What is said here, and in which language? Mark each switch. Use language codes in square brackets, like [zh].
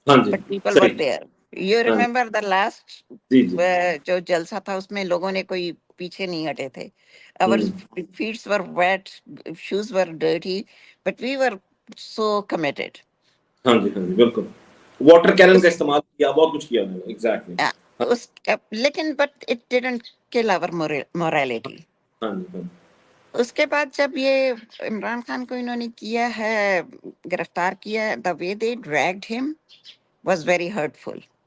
[en] But people were there. You remember the last [ur] جو جلسہ تھا اس میں لوگوں نے کوئی پیچھے نہیں ہٹے تھے. [en] Our feet were wet, shoes were dirty, but we were so committed. [ur] ہاں جی ہاں جی بالکل. واٹر کینن کا استعمال کیا, بہت کچھ کیا انہوں نے. [en] Exactly. لیکن but it didn't kill our morality. [ur] ہاں جی ہاں. اس کے بعد جب یہ عمران خان کو انہوں نے کیا ہے, گرفتار کیا ہے, [en] the way they dragged him was very hurtful.